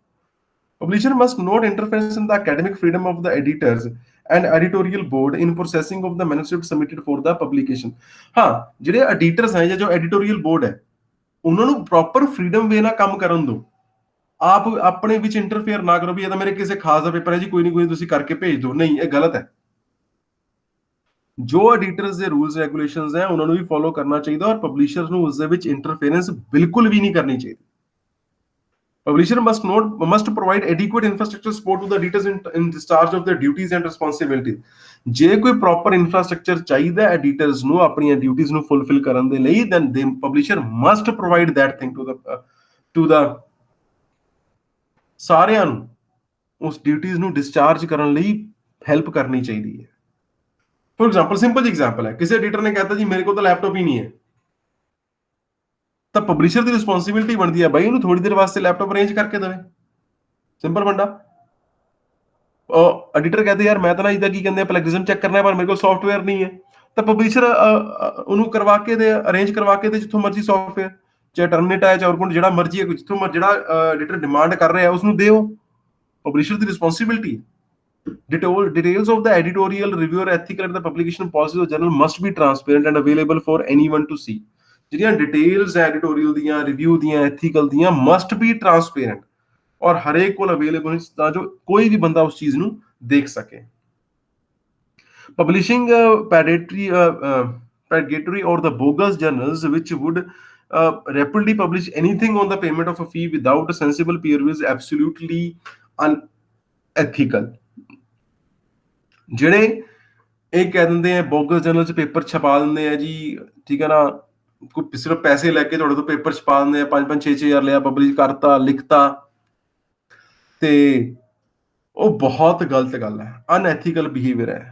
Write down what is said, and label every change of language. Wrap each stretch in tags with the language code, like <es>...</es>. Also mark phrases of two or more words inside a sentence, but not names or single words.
<en>Publisher must not interfere in the academic freedom of the editors and editorial board in processing of the manuscript submitted for the publication।</en> <pa>ਹਾਂ, ਜਿਹੜੇ ਐਡੀਟਰਸ ਹੈ ਜਾਂ ਜੋ ਐਡੀਟੋਰੀਅਲ ਬੋਰਡ ਹੈ ਉਹਨਾਂ ਨੂੰ</pa> <en>proper freedom way</en> <pa>ਨਾਲ ਕੰਮ ਕਰਨ ਦਿਓ। ਆਪ ਆਪਣੇ ਵਿੱਚ ਇੰਟਰਫੇਅਰ ਨਾ ਕਰੋ ਵੀ ਇਹ ਤਾਂ ਮੇਰੇ ਕਿਸੇ ਖਾਸ ਦਾ ਪੇਪਰ ਹੈ ਜੀ, ਕੋਈ ਨਹੀਂ ਤੁਸੀਂ ਕਰਕੇ ਭੇਜ ਦਿਓ। ਨਹੀਂ, ਇਹ ਗਲਤ ਹੈ। ਜੋ ਐਡੀਟਰਸ ਦੇ</pa> <en>rules regulations</en> <pa>ਹੈ ਉਹਨਾਂ ਨੂੰ ਵੀ ਫੋਲੋ ਕਰਨਾ ਚਾਹੀਦਾ, ਔਰ ਪਬਲਿਸ਼ਰਸ ਨੂੰ ਉਸ ਦੇ ਵਿੱਚ ਇੰਟਰਫੇਰੈਂਸ ਬਿਲਕੁਲ ਵੀ ਨਹੀਂ ਕਰਨੀ ਚਾਹੀਦੀ।</pa> <en>Publisher must provide adequate infrastructure support to the editors in discharge of their duties and responsibilities।</en> <pa>ਜੇ ਕੋਈ</pa> <en>proper infrastructure</en> <pa>ਚਾਹੀਦਾ ਐਡੀਟਰਸ ਨੂੰ ਆਪਣੀਆਂ ਡਿਊਟੀਆਂ ਨੂੰ ਫੁੱਲਫਿਲ ਕਰਨ ਦੇ ਲਈ,</pa> <en>then the publisher must provide that thing to the</en> <pa>ਸਾਰਿਆਂ ਨੂੰ ਉਸ ਡਿਊਟੀਆਂ ਨੂੰ ਡਿਸਚਾਰਜ ਕਰਨ ਲਈ ਹੈਲਪ ਕਰਨੀ ਚਾਹੀਦੀ ਹੈ।</pa> <en>for example,</en> <pa>ਸਿੰਪਲ ਜੀ ਐਗਜ਼ਾਮਪਲ ਹੈ, ਕਿਸੇ ਐਡੀਟਰ ਨੇ ਕਹਿਤਾ ਜੀ ਮੇਰੇ ਕੋਲ ਤਾਂ ਲੈਪਟਾਪ ਹੀ ਨਹੀਂ ਹੈ, ਤਾਂ ਪਬਲਿਸ਼ਰ ਦੀ ਰਿਸਪੌਂਸਿਬਿਲਿਟੀ ਬਣਦੀ ਹੈ ਬਾਈ ਉਹਨੂੰ ਥੋੜੀ ਦੇਰ ਵਾਸਤੇ ਲੈਪਟਾਪ ਅਰੇਂਜ ਕਰਕੇ ਦੇਵੇ। ਸਿੰਪਲ ਫੰਡਾ। ਐਡੀਟਰ ਕਹਿੰਦੇ ਯਾਰ ਮੈਂ ਤਾਂ ਨਾ ਇਹਦਾ ਕੀ ਕਹਿੰਦੇ</pa> <en>plagiarism check</en> <pa>ਕਰਨਾ, ਪਰ ਮੇਰੇ ਕੋਲ ਸੌਫਟਵੇਅਰ ਨਹੀਂ ਹੈ, ਤਾਂ ਪਬਲਿਸ਼ਰ ਉਹਨੂੰ ਕਰਵਾ ਕੇ ਦੇ, ਅਰੇਂਜ ਕਰਵਾ ਕੇ ਦੇ ਜਿੱਥੋਂ ਮਰਜ਼ੀ ਸੌਫਟਵੇਅਰ। ਚਾਹੇ ਟਰਮਿਨੇਟ ਹੈ, ਚਾਹੇ ਹੋਰ ਜਿਹੜਾ ਮਰਜ਼ੀ ਹੈ, ਜਿੱਥੋਂ ਜਿਹੜਾ ਐਡੀਟਰ ਡਿਮਾਂਡ ਕਰ ਰਿਹਾ ਉਸਨੂੰ ਦਿਓ। ਪਬਲਿਸ਼ਰ ਦੀ ਰਿਸਪੌਂਸਿਬਿਲਿਟੀ ਹੈ।</pa> <en>Details of the editorial, review, or ethical and the publication policies of journal must be transparent and available for anyone to see.</en> <pa>ਜਿਹੜੀਆਂ ਡਿਟੇਲਸ ਹੈ ਐਡੀਟੋਰੀਅਲ ਦੀਆਂ, ਰਿਵਿਊ ਦੀਆਂ, ਐਥੀਕਲ ਦੀਆਂ,</pa> <en>must be transparent</en> <pa>ਔਰ ਹਰੇਕ ਕੋਲ ਅਵੇਲੇਬਲ, ਤਾਂ ਜੋ ਕੋਈ ਵੀ ਬੰਦਾ ਉਸ ਚੀਜ਼ ਨੂੰ ਦੇਖ ਸਕੇ।</pa> <en>ਪਬਲਿਸ਼ਿੰਗ predatory or the bogus journals which would rapidly publish anything on the payment of a fee without a sensible peer review is absolutely unethical।</en> <pa>ਜਿਹੜੇ ਇਹ ਕਹਿ ਦਿੰਦੇ ਆ</pa> <en>bogus journal</en> <pa>'ਚ ਪੇਪਰ ਛਪਾ ਦਿੰਦੇ ਆ ਜੀ, ਠੀਕ ਹੈ ਨਾ, ਕੋਈ ਸਿਰਫ ਪੈਸੇ ਲੈ ਕੇ ਤੁਹਾਡੇ ਤੋਂ ਪੇਪਰ ਛਪਾ ਦਿੰਦੇ ਆ, 5-5 6-6 ਹਜ਼ਾਰ ਲਿਆ, ਪਬਲਿਸ਼ ਕਰਤਾ, ਲਿਖਤਾ, ਤੇ ਉਹ ਬਹੁਤ ਗਲਤ ਗੱਲ ਹੈ,</pa> <en>unethical behaviour</en> <pa>ਹੈ।</pa>